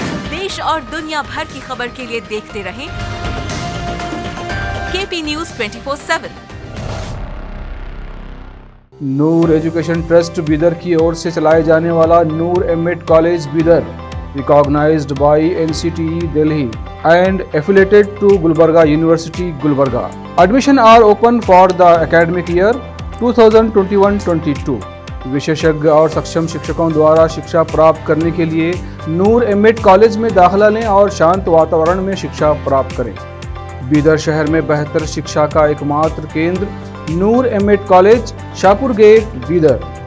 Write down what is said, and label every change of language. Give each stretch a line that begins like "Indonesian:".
Hindi: देश और दुनिया भर की खबर के लिए देखते रहें केपी न्यूज 24/7। नूर एजुकेशन ट्रस्ट बीदर की ओर से चलाए जाने वाला नूर MEd college Bidar
English: recognized by NCTE Delhi and affiliated to Gulbarga University, Gulbarga. Admission are open for the academic year 2021-22.
Hindi: विशेषज्ञ और सक्षम शिक्षकों द्वारा शिक्षा प्राप्त करने के लिए नूर एमएड कॉलेज में दाखिला लें और शांत वातावरण में शिक्षा प्राप्त करें। बीदर शहर में बेहतर शिक्षा का एकमात्र केंद्र नूर MEd college, Shahpur gate, Bidar.